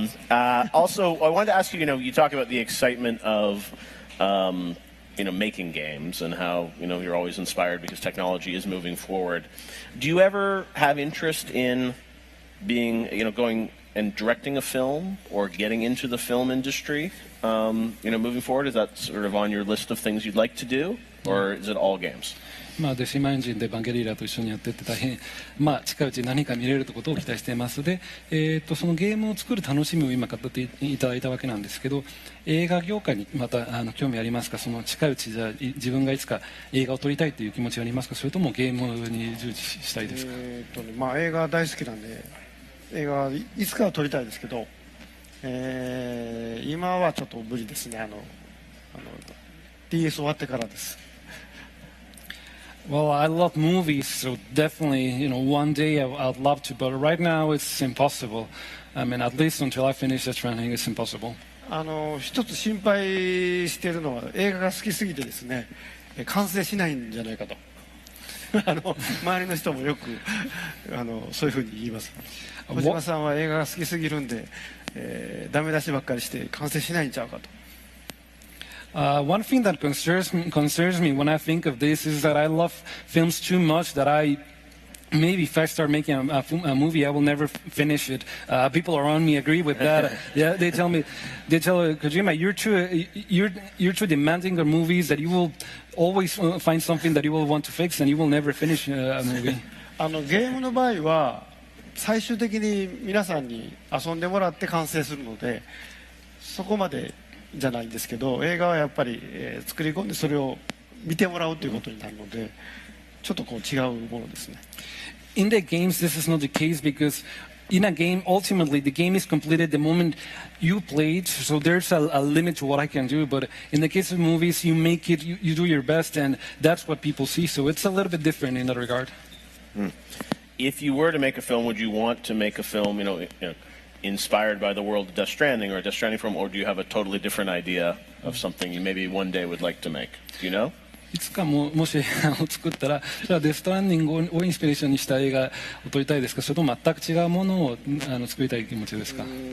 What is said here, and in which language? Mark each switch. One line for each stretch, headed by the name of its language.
English: Also, I wanted to ask you, you talk about the excitement of making games and how, you're always inspired because technology is moving forward. Do you ever have interest in being, going and directing a film or getting into the film industry, moving forward? Is that sort of on your list of things you'd like to do, or is it all games?
Japanese: デシマエンジンでバンゲリーラと一緒にやってて大変、近いうちに何か見れるということを期待しています。で、そのゲームを作る楽しみを今語っていただいたわけなんですけど、映画業界にまた興味ありますか？その近いうちじゃ自分がいつか映画を撮りたいという気持ちはありますか？それともゲームに従事したいですか？映画大好きなんで映画いつかは撮りたいですけど、今はちょっと無理ですね。 DS 終わってからです。
English: Well, I love movies, so definitely, one day I'd love to, but right now it's impossible. I mean, at least until I finish the training, it's impossible.
Japanese: 一つ心配しているのは映画が好きすぎてですね、完成しないんじゃないかと。周りの人もよくそういうふうに言います。小島さんは映画が好きすぎるんで、ダメ出しばっかりして完成しないんちゃうかと。
English: One thing that concerns me when I think of this is that I love films too much that I maybe if I start making a movie, I will never finish it. People around me agree with that. Yeah, they tell Kojima, you're too demanding of movies that you will always find something that you will want to fix and you will never finish a movie.
Japanese: ゲームの場合は最終的に皆さんに遊んでもらって完成するのでそこまでじゃないんですけど映画はやっぱり、作り込んでそれを見てもらうということになるのでちょっとこう違うものですね。
English: In the games, this is not the case because in a game, ultimately, the game is completed the moment you play it, so there's a limit to what I can do. But in the case of movies, you make it, you do your best, and that's what people see. So it's a little bit different in that regard. If you were to make a film, would you want to make a film, inspired by the world of Death Stranding or Death Stranding from, or do you have a totally different idea of something you maybe one day would like to make? Do you know?
Japanese: いつかもし作ったら、じゃあデストランディングをインスピレーションにした映画を撮りたいですか、それとも全く違うものを作りたい気持ちですか。